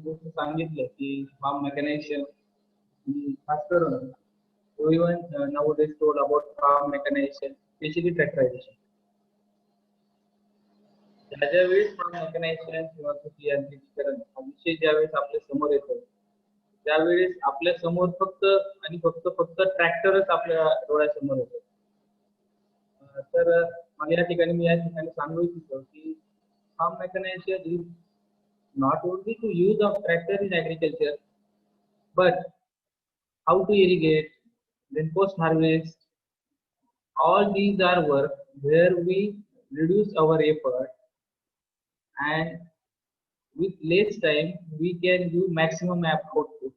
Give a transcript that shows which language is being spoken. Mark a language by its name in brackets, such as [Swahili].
[Marathi] सांगितलं की form mechanisation खास करून [English] everyone nowadays told about farm mechanization, especially tractorization. [Marathi] ज्यावेळेस farm mechanization किंवा कृषी यांत्रिकीकरण हा विषय ज्यावेळेस आपल्या समोर येतो त्यावेळेस आपल्या समोर फक्त आणि फक्त ट्रॅक्टरच आपल्या डोळ्यासमोर होते. तर मला या ठिकाणी सांगू इच्छितो की [English] farm mechanization is not only to use of tractor in agriculture, but how to irrigate, then post harvest. All these are work where we reduce our effort, and with less time we can do maximum output.